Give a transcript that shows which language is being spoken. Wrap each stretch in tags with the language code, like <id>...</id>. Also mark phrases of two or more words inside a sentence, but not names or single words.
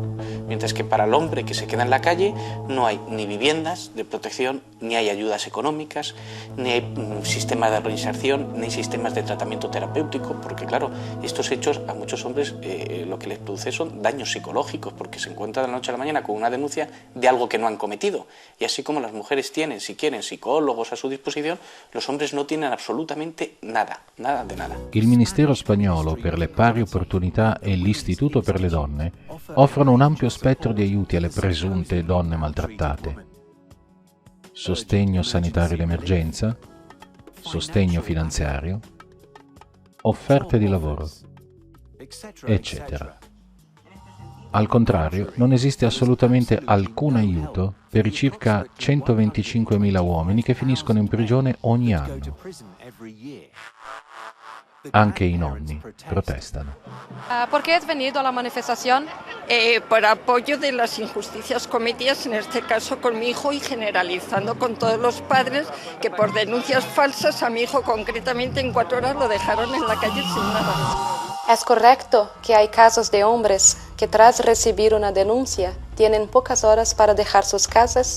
<es>Mientras que para el hombre que se queda en la calle no hay ni viviendas de protección, ni hay ayudas económicas, ni hay sistemas de reinserción, ni hay sistemas de tratamiento terapéutico, porque claro, estos hechos a muchos hombres lo que les produce son daños psicológicos, porque se encuentran de la noche a la mañana con una denuncia de algo que no han cometido. Y así como las mujeres tienen, si quieren, psicólogos a su disposición, los hombres no tienen absolutamente nada, nada de nada.</es> <it>Il Ministero spagnolo per le pari opportunità e l'Istituto per le donne offrono un ampio spettro di aiuti alle presunte donne maltrattate. Sostegno sanitario d'emergenza, sostegno finanziario, offerte di lavoro, eccetera. Al contrario, non esiste assolutamente alcun aiuto per i circa 125.000 uomini che finiscono in prigione ogni anno. Anche i nonni protestano.</it> <es>¿Por qué has venido a la manifestación? Por apoyo de las injusticias cometidas, en este caso con mi hijo, y generalizando con todos los padres que por denuncias falsas a mi hijo concretamente en 4 horas lo dejaron en la calle sin nada. ¿Es correcto que hay casos de hombres que tras recibir una denuncia tienen pocas horas para dejar sus casas?</es>